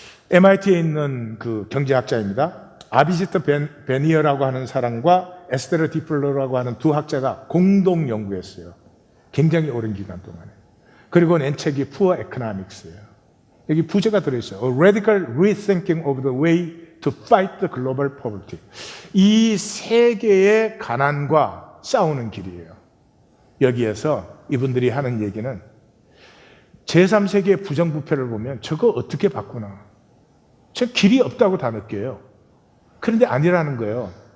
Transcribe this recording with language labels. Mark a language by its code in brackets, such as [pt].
[ko] MIT에 있는 그 경제학자입니다. 아비지트 베니어라고 하는 사람과 에스테르 디플러라고 하는 두 학자가 공동 연구했어요. 굉장히 오랜 기간 동안에. 그리고 낸 책이 Poor Economics예요. 여기 부제가 들어있어요. [en] A Radical Rethinking of the Way to Fight the Global Poverty. [ko] 이 세계의 가난과 싸우는 길이에요. 여기에서 이분들이 하는 얘기는 제3세계의 부정부패를 보면 저거 어떻게 바꾸나. 저 길이 없다고 다 느껴요. 그런데 아니라는 거예요.